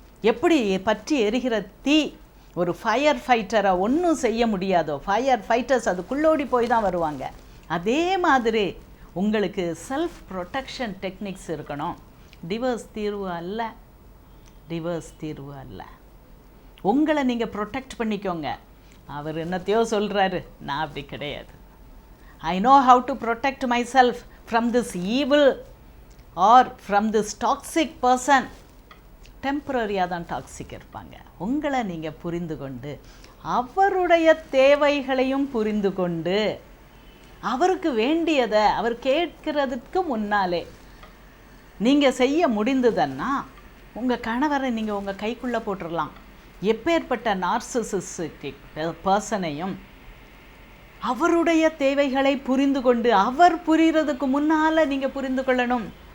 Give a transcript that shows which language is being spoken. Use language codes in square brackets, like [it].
[ta] எப்படி பற்றி எரிகிற தீ ஒரு ஃபயர் ஃபைட்டரை ஒன்றும் செய்ய முடியாதோ, ஃபயர் ஃபைட்டர்ஸ் அதுக்குள்ளோடி போய் தான் வருவாங்க. அதே மாதிரி உங்களுக்கு செல்ஃப் ப்ரொடெக்ஷன் டெக்னிக்ஸ் இருக்கணும். டிவோர்ஸ் தீர்வு அல்ல, டிவோர்ஸ் தீர்வு அல்ல. உங்களை நீங்கள் ப்ரொடெக்ட் பண்ணிக்கோங்க. அவர் என்னத்தையோ சொல்கிறாரு, நான் அப்படி கிடையாது. [en] I know how to protect myself from this evil or from this toxic person. [ta] டெம்பரரியாக தான் டாக்ஸிக் இருப்பாங்க. உங்களை நீங்கள் புரிந்து கொண்டு அவருடைய தேவைகளையும் புரிந்து கொண்டு அவருக்கு வேண்டியதை அவர் கேட்கிறதுக்கு முன்னாலே நீங்கள் செய்ய முடிந்ததுன்னா உங்கள் கணவரை நீங்கள் உங்கள் கைக்குள்ளே போட்டுடலாம். எப்பேற்பட்ட நார்சிசிஸ்டிக் பர்சனையும் அவருடைய தேவைகளை புரிந்து கொண்டு, அவர் புரிகிறதுக்கு முன்னால் நீங்கள் புரிந்து கொள்ளணும்.